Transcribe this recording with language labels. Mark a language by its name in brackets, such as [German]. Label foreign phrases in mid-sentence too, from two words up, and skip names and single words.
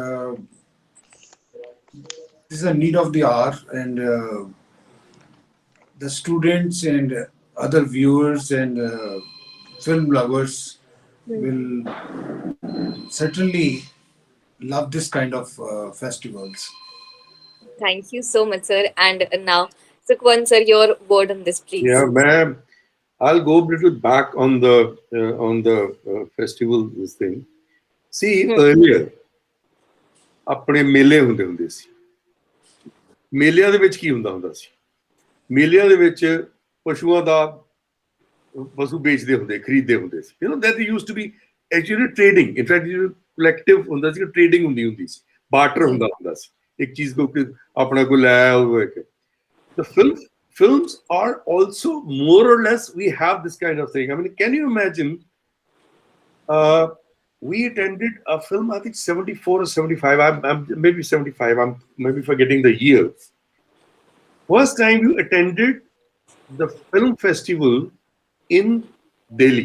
[English] this is a need of the hour, and the students and other viewers and film lovers will certainly love this kind of festivals. Thank you so much, sir. And now, Sukhwant sir, your word on this, please. Yeah, ma'am. I'll go a little back on the festival this thing. See, earlier, [Punjabi] ਆਪਣੇ ਮੇਲੇ ਹੁੰਦੇ ਸੀ। ਮੇਲਿਆਂ ਦੇ ਵਿੱਚ ਕੀ ਹੁੰਦਾ ਸੀ? ਮੇਲਿਆਂ ਦੇ ਵਿੱਚ ਪਸ਼ੂਆਂ ਦਾ ਪਸ਼ੂ ਵੇਚਦੇ ਹੁੰਦੇ, ਖਰੀਦਦੇ ਹੁੰਦੇ ਸੀ। [English] That used to be actually trading. In fact, collective [Punjabi] ਹੁੰਦਾ ਸੀ, trading ਹੁੰਦੀ ਸੀ, barter ਹੁੰਦਾ ਸੀ। ਇੱਕ ਚੀਜ਼ ਕੋਈ ਆਪਣਾ ਕੋਈ ਲੈ ਆਵੇ। [English] The films are also more or less, we have this kind of thing. I mean, can you imagine? We attended a film, I think 74 or 75. I'm maybe 75. I'm maybe forgetting the year. First time you attended the film festival in Delhi.